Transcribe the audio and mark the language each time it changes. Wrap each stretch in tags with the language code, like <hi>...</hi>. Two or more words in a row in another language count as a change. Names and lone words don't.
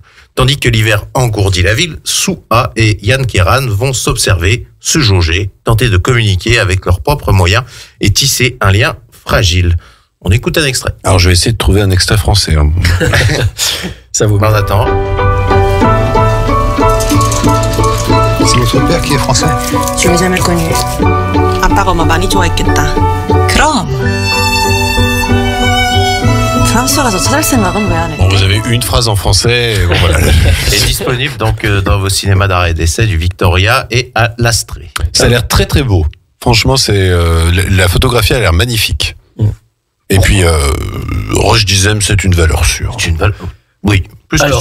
<fr>Tandis que l'hiver engourdit la ville, Soo-ha et Yann Keran vont s'observer, se jauger, tenter de communiquer avec leurs propres moyens et tisser un lien fragile. On écoute un extrait. Alors, je vais essayer de trouver un extrait français. Hein. Ça vaut On bien. attend. C'est votre père qui est français? Je l'ai jamais connu.</fr> <ko>아빠가 엄마 많이 좋아했겠다. 그럼. 프랑스 가서 찾을 생각은 왜 안 해?</ko> <fr>Bon, vous avez une phrase en français. Et bon, voilà. Est disponible donc dans vos cinémas d'arrêt d'essai du Victoria et à l'Astrée. Ça a l'air très très beau. Franchement, la photographie a l'air magnifique. Et puis, Roche Dizem, c'est une valeur sûre. C'est une valeur. Oui, plus que sûr.</fr>